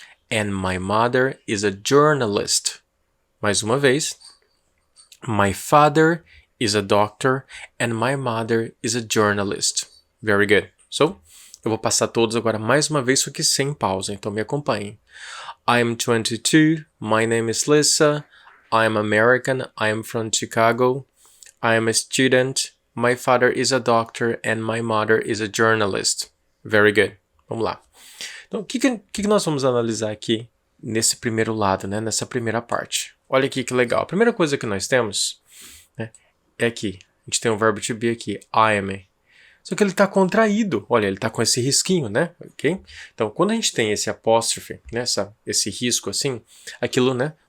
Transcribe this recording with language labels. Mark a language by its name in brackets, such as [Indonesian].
[English] And my mother is a journalist. [Portuguese] Mais uma vez. [English] My father is a doctor and my mother is a journalist. Very good. [Portuguese] So, eu vou passar todos agora mais uma vez, só que sem pausa, então me acompanhem. [English] I'm 22, my name is Lisa, I'm American, I'm from Chicago, I'm a student, my father is a doctor and my mother is a journalist. Very good. [Portuguese] Vamos lá. Então, o que nós vamos analisar aqui nesse primeiro lado, né? Nessa primeira parte? Olha aqui que legal. A primeira coisa que nós temos, né, é aqui. A gente tem o verbo to be aqui, [English] I am. [Portuguese] Só que ele está contraído. Olha, ele está com esse risquinho, né? Ok? Então, quando a gente tem esse apóstrofe, né, esse risco assim, aquilo, né,